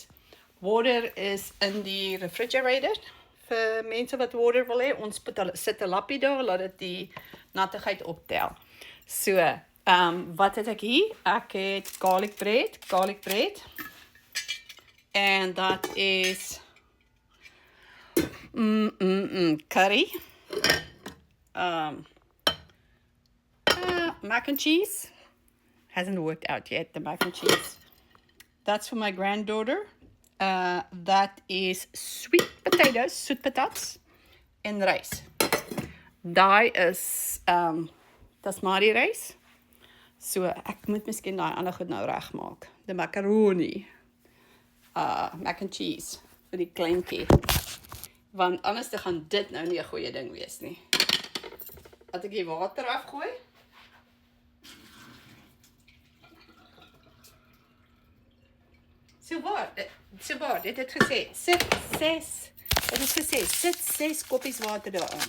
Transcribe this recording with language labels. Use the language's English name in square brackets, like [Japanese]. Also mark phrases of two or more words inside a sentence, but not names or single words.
[Afrikaans] Water is in die refrigerator vir mense wat water wil hê. Ons sit 'n lappie daar, laat dit die nattigheid optel. So, wat het ek hier? Ek het garlic bread. En dat is curry. [English] Mac and cheese. Hasn't worked out yet, the mac and cheese. That's for my granddaughter. That is sweet patats, [Afrikaans] en rys. Daai is Basmati rys. So ek moet miskien daai ander goed nou regmaak. Die macaroni. [English] Mac and cheese [Afrikaans] vir die kleintjie. Want anders gaan dit nou nie 'n goeie ding wees nie. Laat ek die water afgooi. So waar, dit het gesê, sit 6 koppies water daarin.